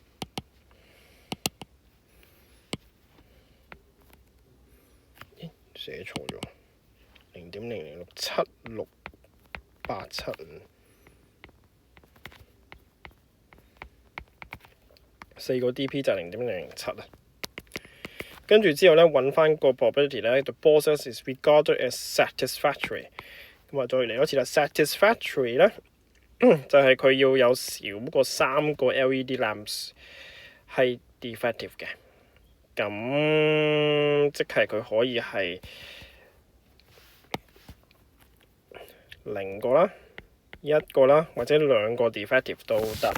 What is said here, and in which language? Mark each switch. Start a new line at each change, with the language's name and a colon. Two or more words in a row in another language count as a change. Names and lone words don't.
Cantonese: 寫錯咗，0.00676875。4個 DP 就係0.007啦。跟住之後咧，揾翻個 probability 咧 ，
English: the box is regarded as satisfactory。
Cantonese: 咁啊，再嚟多次啦 ，satisfactory 咧就係佢要有少過3個
English: LED lamps
Cantonese: 係 defective 嘅。咁即係佢可以係0個啦、1個啦，或者2個 defective 都得。